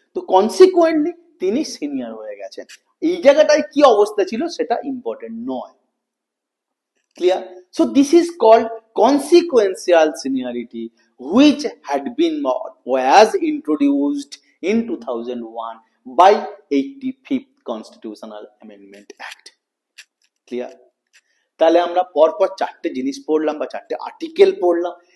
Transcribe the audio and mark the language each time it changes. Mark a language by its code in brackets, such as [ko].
[bn] তো কনসিকুয়েন্টলি তিনি সিনিয়র হয়ে গেছেন। এই জায়গাটায় কি অবস্থা ছিল সেটা ইম্পর্টেন্ট নয়। Clear? [en] So this is called consequential seniority, which had been was introduced in 2001 by 85th Constitutional Amendment Act. [bn] Clear? তাহলে আমরা পরপর চারটে জিনিস পড়লাম বা চারটে আর্টিকেল পড়লাম।